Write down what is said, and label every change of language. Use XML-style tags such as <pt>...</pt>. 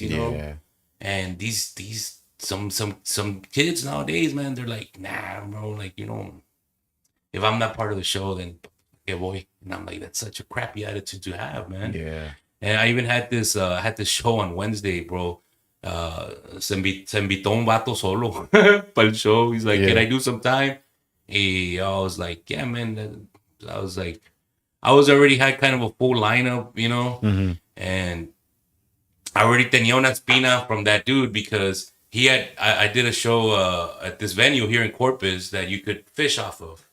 <en>Yeah. And these some kids nowadays, man, they're like, nah, bro, like, if I'm not part of the show, then</en> <es>que voy.</es> <en>And I'm like, that's such a crappy attitude to have, man. Yeah. And I even had this show on Wednesday, bro.</en> <es>Se invitó un vato solo para el show.</es> <en>He's like, can I do some time? I was like, yeah, man. I was like, I was already had kind of a full lineup, you know, and I already</en> <es>tenía una espina</es> <en>from that dude because I did a show at this venue here in Corpus that you could fish off of.</en>